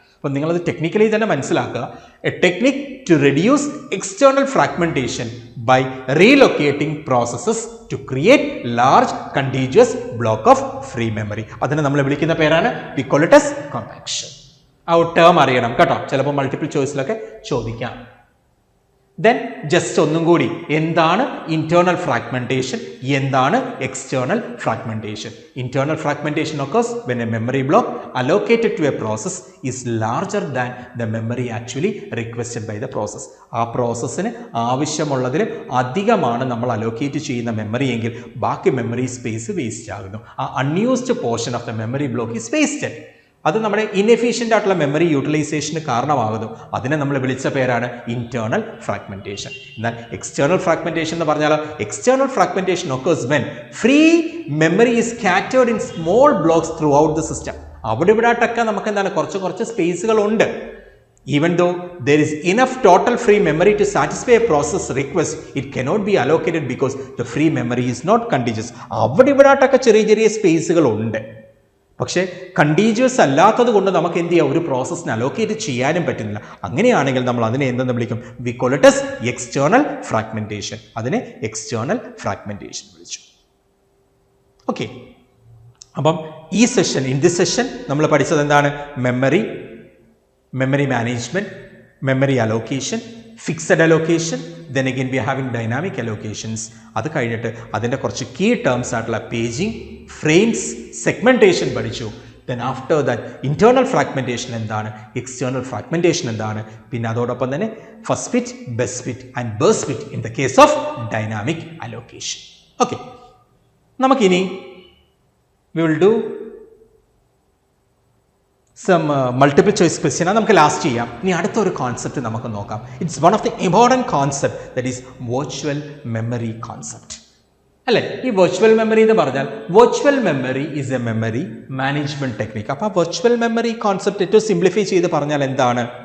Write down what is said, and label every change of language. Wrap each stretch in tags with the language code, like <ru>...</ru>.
<ml>അപ്പം നിങ്ങളത് ടെക്നിക്കലി തന്നെ മനസ്സിലാക്കുക.</ml> <en>A technique to reduce external fragmentation by relocating processes to create large continuous block of free memory.</en> <ml>അതിനെ നമ്മൾ വിളിക്കുന്ന പേരാണ്</ml> <en>We call it as compaction.</en> <ml>ആ ഒരു ടേം അറിയണം കേട്ടോ, ചിലപ്പോൾ മൾട്ടിപ്പിൾ ചോയ്സിലൊക്കെ ചോദിക്കാം. ദെൻ ജസ്റ്റ് ഒന്നും കൂടി, എന്താണ് ഇന്റേണൽ ഫ്രാഗ്മെന്റേഷൻ, എന്താണ് external fragmentation?</ml> <en>Internal fragmentation occurs when a memory block allocated to a process is larger than the memory actually requested by the process.</en> <ml>ആ പ്രോസസ്സിന് ആവശ്യമുള്ളതിലും അധികമാണ് നമ്മൾ അലോക്കേറ്റ് ചെയ്യുന്ന മെമ്മറി എങ്കിൽ ബാക്കി മെമ്മറി സ്പേസ് വേസ്റ്റ് ആകുന്നു.</ml> <en>ആ unused portion of the memory block is wasted.</en> <ml>അത് നമ്മുടെ ഇൻഎഫിഷ്യൻ്റ് ആയിട്ടുള്ള മെമ്മറി യൂട്ടിലൈസേഷന് കാരണമാകുന്നു. അതിനെ നമ്മൾ വിളിച്ച പേരാണ് ഇന്റേണൽ ഫ്രാഗ്മെന്റേഷൻ. എന്നാൽ എക്സ്റ്റേണൽ ഫ്രാഗ്മെന്റേഷൻ എന്ന് പറഞ്ഞാൽ</ml> <en>External fragmentation occurs when free memory is scattered in small blocks throughout the system.</en> <ml>അവിടെ ഇവിടായിട്ടൊക്കെ നമുക്ക് എന്താണ് കുറച്ച് സ്പേസുകൾ ഉണ്ട്.</ml> <en>Even though there is enough total free memory to satisfy a process request, it cannot be allocated because the free memory is not contiguous.</en> <ml>അവിടെ ഇവിടായിട്ടൊക്കെ ചെറിയ സ്പേസുകൾ ഉണ്ട്. പക്ഷേ കണ്ടീജിയസ് അല്ലാത്തത് കൊണ്ട് നമുക്ക് എന്ത് ചെയ്യാം? ഒരു പ്രോസസ്സിന് അലോക്കേറ്റ് ചെയ്യാനും പറ്റുന്നില്ല. അങ്ങനെയാണെങ്കിൽ നമ്മൾ അതിനെ എന്തെന്ന് വിളിക്കും?</ml> <en>We call it as external fragmentation.</en> <ml>അതിനെ എക്സ്റ്റേണൽ ഫ്രാഗ്മെന്റേഷൻ വിളിച്ചു. ഓക്കെ, അപ്പം ഈ സെഷൻ,</ml> <en>in this session</en> <ml>നമ്മൾ പഠിച്ചത് എന്താണ്?</ml> <en>Memory management, memory allocation, fixed allocation, then again we are having dynamic allocations.</en> <ml>അത് കഴിഞ്ഞിട്ട് അതിൻ്റെ കുറച്ച് കീ ടേംസ് ആയിട്ടുള്ള പേജിങ്, ഫ്രെയിംസ്, സെഗ്മെന്റേഷൻ പഠിച്ചു.</ml> <en>then after that internal fragmentation എന്താണ്, external fragmentation എന്താണ്,</en> <ml>പിന്നെ അതോടൊപ്പം തന്നെ</ml> <en>First fit, best fit and best fit in the case of dynamic allocation.</en> <ml>Okay, നമുക്കിനി</ml> <en>we will do some multiple choice question.</en> <ml>നമുക്ക് last ചെയ്യാം. ഇനി അടുത്തൊരു കോൺസെപ്റ്റ് നമുക്ക് നോക്കാം.</ml> <en>It's one of the important concept, that is virtual memory concept, അല്ലേ?</en> <ml>ഈ virtual memory എന്ന് പറഞ്ഞാൽ</ml> <en>Virtual memory is a memory management technique.</en> <ml>അപ്പോൾ ആ വെർച്വൽ മെമ്മറി കോൺസെപ്റ്റ് ഏറ്റവും സിംപ്ലിഫൈ ചെയ്ത് പറഞ്ഞാൽ എന്താണ്?</ml>